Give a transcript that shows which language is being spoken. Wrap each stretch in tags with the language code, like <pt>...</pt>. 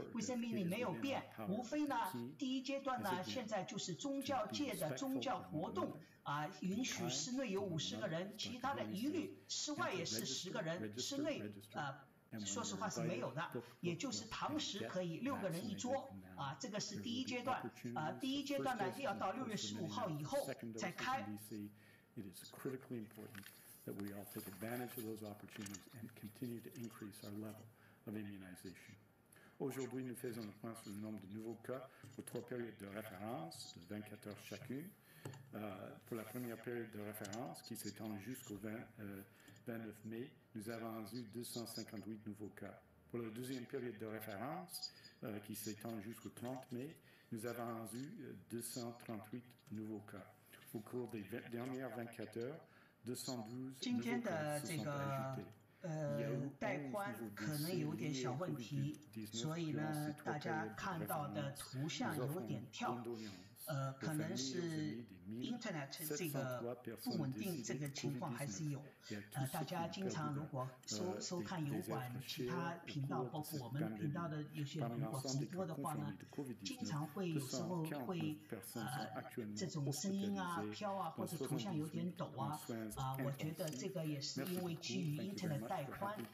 <zh>卫生命令没有变，无非呢第一阶段呢现在就是宗教界的宗教活动允许室内有50个人，其他的一律室外也是10个人，室内说实话是没有的，也就是堂食可以6个人一桌这个是第一阶段第一阶段呢要到6月15号以后才开。</zh> <en>It is critically important that we all take advantage of those opportunities and continue to increase our level of immunization.</en> <fr>Aujourd'hui, nous faisons le point sur le nombre de nouveaux cas aux 3 périodes de référence de 24 heures chacune. Pour la première période de référence, qui s'étend jusqu'au 29 mai, nous avons eu 258 nouveaux cas. Pour la deuxième période de référence, qui s'étend jusqu'au 30 mai, nous avons eu 238 nouveaux cas. Au cours des dernières 24 heures, 212 nouveaux cas se sont ajoutés.</fr> <zh>带宽可能有点小问题，所以呢，大家看到的图像有点跳。可能是 Internet 这个不稳定，这个情况还是有。大家经常如果收看油管其他频道，包括我们频道的有些如果直播的话呢，经常会有时候会这种声音飘或者图像有点抖我觉得这个也是因为基于 Internet 带宽。</zh>